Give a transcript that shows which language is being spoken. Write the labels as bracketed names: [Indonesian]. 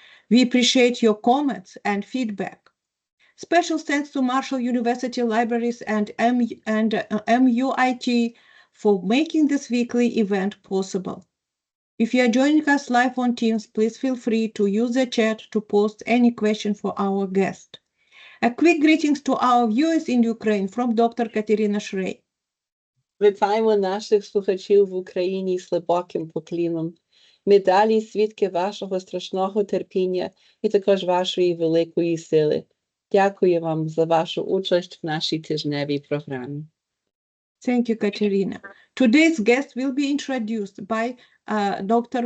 [English] We appreciate your comments and feedback. Special thanks to Marshall University Libraries and MUIT for making this weekly event possible. If you are joining us live on Teams, please feel free to use the chat to post any question for our guest. A quick greetings to our viewers in Ukraine from Dr. Katerina Shrey. [Ukrainian] Вітаємо наших слухачів в Україні з глибоким поклоном. Ми далі свідки вашого страшного терпіння і також вашої великої сили. Дякую вам за вашу участь в нашій тижневій програмі. [English] Thank you, Katerina. Today's guest will be introduced by Dr.